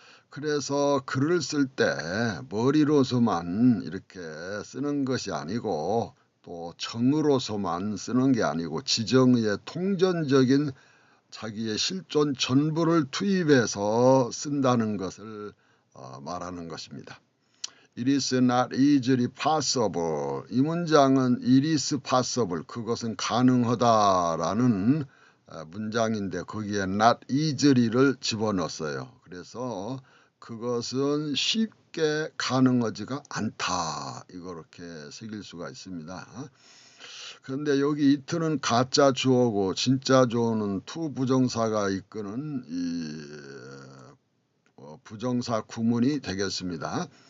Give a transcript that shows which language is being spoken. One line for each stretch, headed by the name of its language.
Korean: 그래서 글을 쓸 때 머리로서만 이렇게 쓰는 것이 아니고 또 정으로서만 쓰는 게 아니고 지정의 통전적인 자기의 실존 전부를 투입해서 쓴다는 것을 말하는 것입니다.
English: It is not easily possible.
Korean: 이 문장은
English: it is possible.
Korean: 그것은 가능하다라는 문장인데 거기에 not easily를 집어넣었어요. 그래서 그것은 쉽게 가능하지가 않다. 이렇게 새길 수가 있습니다. 그런데 여기 it는 가짜 주어고 진짜 주어는 to 부정사가 이끄는 이 부정사 구문이 되겠습니다.